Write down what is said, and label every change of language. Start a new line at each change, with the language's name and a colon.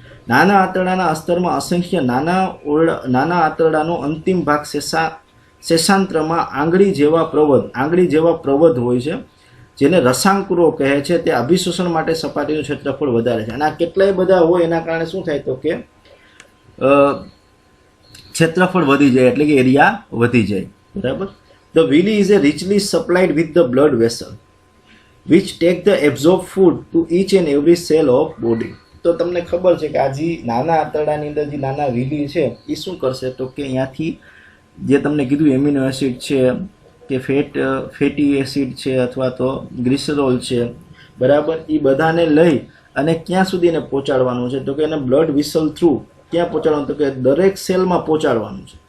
Gujarati: નાના આંતરડાના અસ્તરમાં અસંખ્ય નાના આંતરડાનો અંતિમ ભાગ શેષાંત્રમાં આંગળી જેવા પ્રવધ હોય છે, જેને રસાંકુરો કહે છે. તે અભિશોષણ માટે સપાટીનું ક્ષેત્રફળ વધારે છે. અને આ કેટલાય બધા હોય એના કારણે શું થાય, તો કે ક્ષેત્રફળ વધી જાય, એટલે કે એરિયા વધી જાય. બરાબર.
English: The villi is a richly supplied with the blood vessel which take the absorbed food to each and every cell of body.
Gujarati: તો તમને ખબર છે કે આ જે નાના આંતરડાની અંદર જે નાના વિલી છે એ શું કરશે, તો કે અહીંયાથી જે તમને કીધું એમિનો એસિડ છે કે ફેટી એસિડ છે અથવા તો ગ્લિસરોલ છે, બરાબર, એ બધાને લઈ અને ક્યાં સુધી એને પહોંચાડવાનું છે, તો કે એને બ્લડ વિસલ થ્રુ ક્યાં પહોંચાડવાનું, તો કે દરેક સેલમાં પહોંચાડવાનું છે.